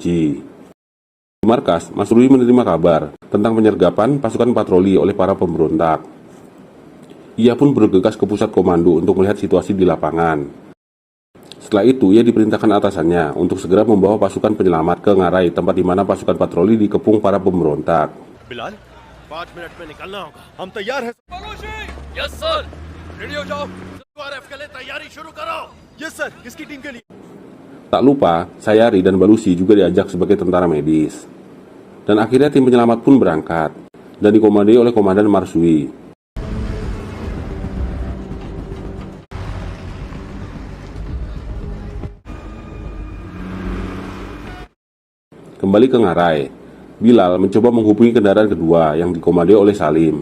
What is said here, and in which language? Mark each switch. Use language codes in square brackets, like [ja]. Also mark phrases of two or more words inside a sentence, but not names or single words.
[id] Di markas, Mas Rui menerima kabar tentang penyergapan pasukan patroli oleh para pemberontak. Ia pun bergegas ke pusat komando untuk melihat situasi di lapangan. Setelah itu, ia diperintahkan atasannya untuk segera membawa pasukan penyelamat ke Ngarai, tempat di mana pasukan patroli dikepung para pemberontak. [hi] बिलाल 5 मिनट में निकलना होगा हम तैयार हैं [en] yes sir ready [hi] हो जाओ आरएफ के लिए तैयारी शुरू करो [en] yes sir [hi] किसकी टीम के लिए [id] Tak lupa, Sayari dan Balusi juga diajak sebagai tentara medis. Dan akhirnya tim penyelamat pun berangkat dan dikomandoi oleh Komandan Marsui. Kembali ke Ngarai, Bilal mencoba menghubungi kendaraan kedua yang dikomandoi oleh Salim.